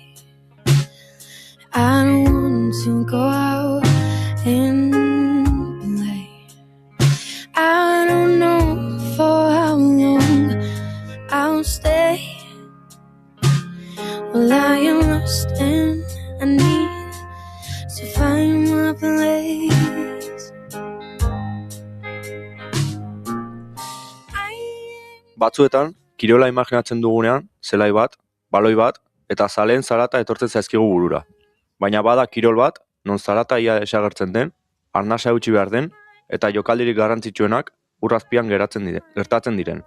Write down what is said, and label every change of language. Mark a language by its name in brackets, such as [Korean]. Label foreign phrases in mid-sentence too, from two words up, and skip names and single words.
[English] I don't want to go out and play. I don't know for how long I'll stay. Well, I am lost and I need to find my place. [Basque] Batzuetan, kirola imaginatzen dugunean, zelai bat, baloi bat, eta zaleen zarata etortzen zaizkigu burura. Baina bada kirol bat, non zarata ia esagertzen den, arnasa eutxi behar den, eta jokaldirik garrantzitsuenak urrazpian gertatzen diren.